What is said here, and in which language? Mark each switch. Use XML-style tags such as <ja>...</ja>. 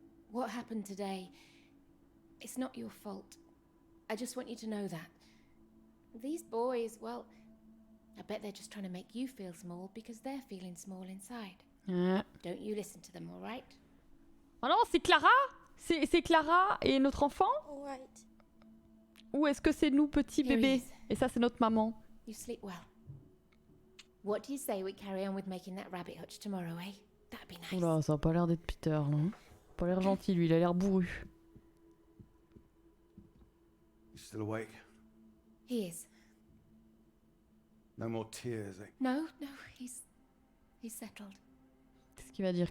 <en>What happened today? It's not your fault. I just want you to know that. These boys, well, I bet they're just trying to make you feel small because they're feeling small inside. Don't you listen to them, all right?</en> <fr>Oh non, c'est Clara? C'est Clara et notre enfant?</fr> <en>All right.</en> <fr>Ou est-ce que c'est nous, petits</fr> <en>Here he</en> <fr>bébés?</fr> <en>is.</en> <fr>Et ça, c'est notre maman.</fr> <en>You sleep well. What do you say we carry on with making that rabbit hutch tomorrow, eh? That'd be nice.</en> <fr>Oula, ça a pas l'air d'être Peter, là. Pas l'air gentil, lui. Il a l'air bourru.</fr> <en>You still awake? He is. No more tears, eh? No, he's settled.</en> <fr>Qu'est-ce qu'il va dire?</fr>